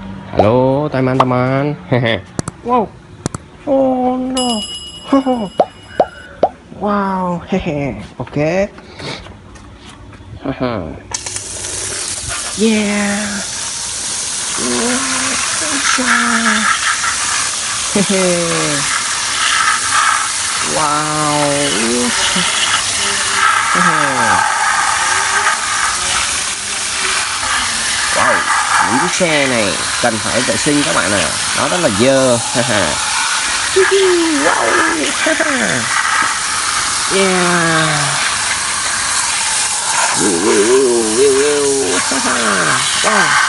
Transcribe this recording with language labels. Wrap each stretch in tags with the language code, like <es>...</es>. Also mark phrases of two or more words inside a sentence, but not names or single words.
<id>Halo teman-teman. Wow.</id> <en>Oh no. Wow. Oke. Yeah. Wow.</en> <vi>Wow, những chiếc xe này cần phải vệ sinh các bạn ạ. Nó rất là dơ. Wow. Yeah. Wow.</vi>